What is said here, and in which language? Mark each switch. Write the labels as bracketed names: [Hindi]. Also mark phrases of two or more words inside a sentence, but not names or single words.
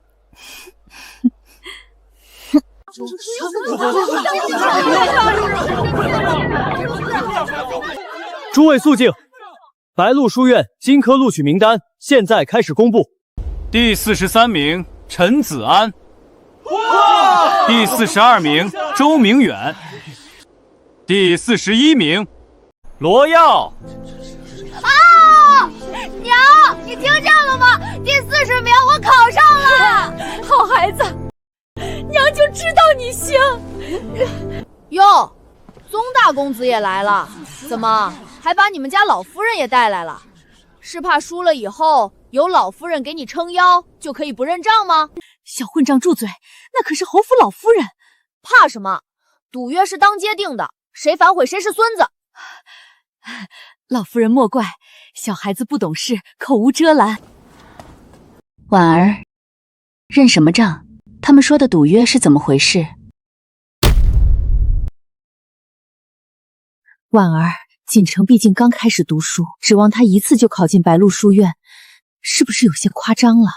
[Chinese] 諸位肅靜，白鹿書院今科錄取名單現在開始公布。第43名陳子安，第42名周明遠，第41名羅耀。啊！娘，你聽見了嗎？第40名我考上了。好孩子，娘就知道你行。喲，宗大公子也來了，怎麼還把你們家老夫人也帶來了？是怕輸了以後有老夫人給你撐腰，就可以不認賬嗎？小混賬住嘴，那可是侯府老夫人。怕什麼？賭約是當街定的，誰反悔誰是孫子。老夫人莫怪，小孩子不懂事，口無遮攔。婉兒，認什麼賬？他們說的賭約是怎麼回事？婉兒，錦城畢竟剛開始讀書，指望他一次就考進白鹿書院，是不是有些誇張了？